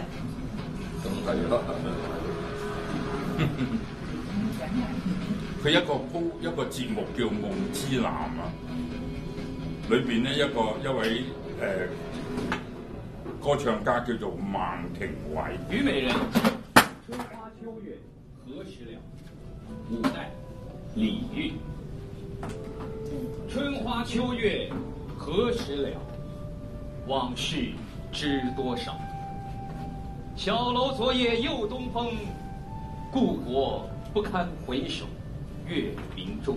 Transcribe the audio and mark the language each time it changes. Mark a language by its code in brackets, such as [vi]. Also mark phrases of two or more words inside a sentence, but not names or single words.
[yue] 咁係咯。佢一個節目叫《夢之男》啊，裏邊咧一位歌唱家叫做孟庭葦。虞美人，春花秋月何时了？五代，李煜。春花秋月何时了？往事知多少？小楼昨夜又东风，故国不堪回首月明中。